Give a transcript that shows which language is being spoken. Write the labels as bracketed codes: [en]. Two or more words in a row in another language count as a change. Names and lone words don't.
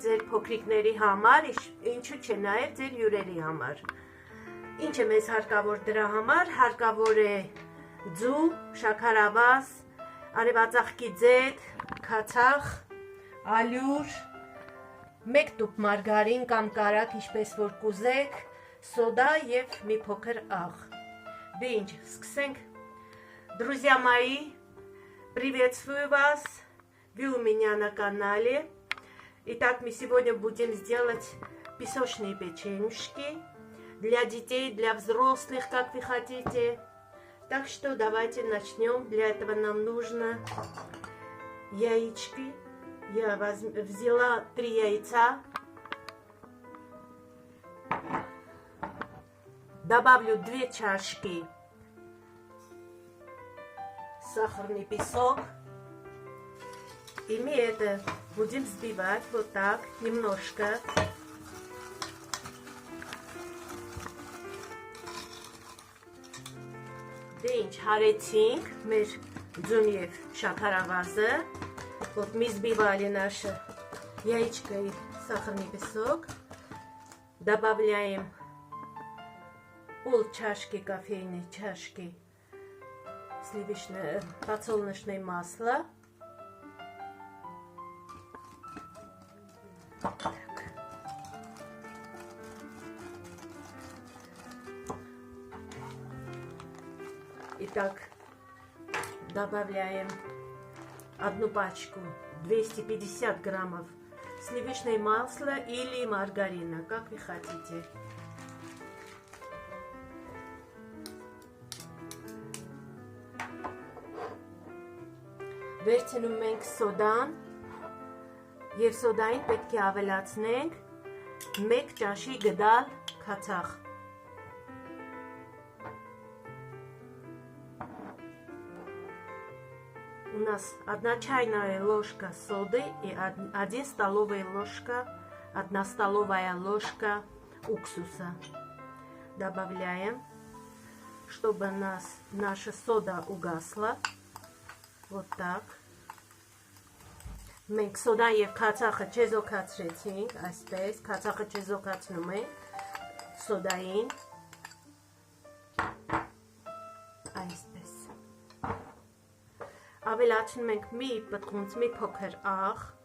[hy] ձեր փոքրիկների համար, ինչու՞ չէ նաև ձեր հյուրերի համար։ Ինչ է մեզ հարկավոր դրա համար, հարկավոր է ձու, շաքարավազ, արևածաղկի ձետ, քացախ, ալյուր, 1 տուփ մարգարին կամ կարագ, ինչպես որ կուզեք, սոդա եւ մի փոքր աղ։ Դե ինչ, սկսենք։ [ru] Друзья мои, приветствую вас, вы у меня на канале. Итак, мы сегодня будем делать песочные печенюшки для детей, для взрослых, как вы хотите. Так что давайте начнем. Для этого нам нужно яички. Я взяла 3 яйца. Добавлю 2 чашки сахарный песок. И мы это будем взбивать вот так немножко. [hy] Դե ինչ հարեցինք մեր ձուն եւ շաքարավազը, [ru] вот мы взбивали наше яичко и сахарный песок, добавляем пол чашки кофейной чашки сливочное подсолнечное масло. Итак, добавляем 1 пачку 250 граммов сливочное масло или маргарина, как вы хотите. [hy] Վերցնում ենք սոդան եւ սոդային պետք է ավելացնենք 1 ճաշի գդալ քացախ։ [ru] У нас 1 чайная ложка соды и 1 столовая ложка, 1 столовая ложка уксуса. Добавляем, чтобы наша сода угасла. Вот так. [hy] Մենք սոդան եւ քացախը չեզոքացրեցինք, այսպես, քացախը չեզոքացնում ենք սոդային, այսպես։ Ավելացնում ենք մի պտղունց, մի փոքր աղ